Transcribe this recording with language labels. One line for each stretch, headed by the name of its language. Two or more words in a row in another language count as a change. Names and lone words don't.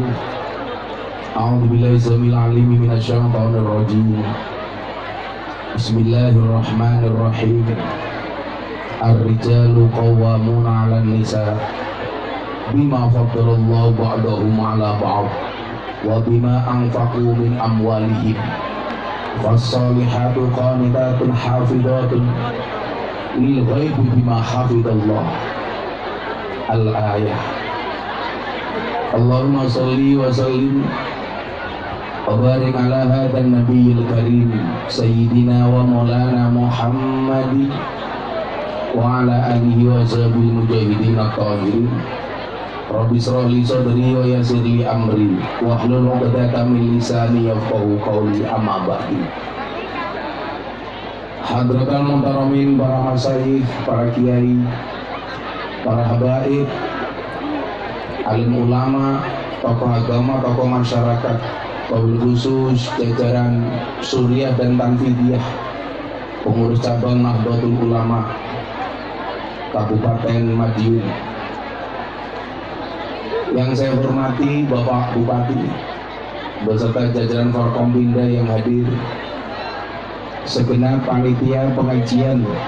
Arabic: أعوذ بالله السميع العليم من الشيطان الرجيم. بسم الله الرحمن الرحيم. الرجال قوامون على النساء بما فضل الله بعضهم على بعض وبما أنفقوا من أموالهم فالصالحات قانتات حافظات للغيب بما حفظ الله. Al-ayah. اللهم صل وسلم وبارك على هذا النبي الكريم سيدنا ومولانا محمد وعلى آله وصحبه المجاهدين الطاهرين. رب اشرح لي صدري ويسر لي أمري واحلل عقدة من لساني يفقهوا قولي، أما بعد. حضرات المحترمين,
Indonesian: para masyayikh, para kiai, para habaib, alim ulama, tokoh agama, tokoh masyarakat,
Arabic: وبالخصوص
Indonesian: jajaran Suriah dan Tanfidiyah, pengurus cabang Nahdlatul Ulama Kabupaten Madiun. Yang saya hormati Bapak Bupati beserta jajaran Forkompinda yang hadir, segenap panitia pengajian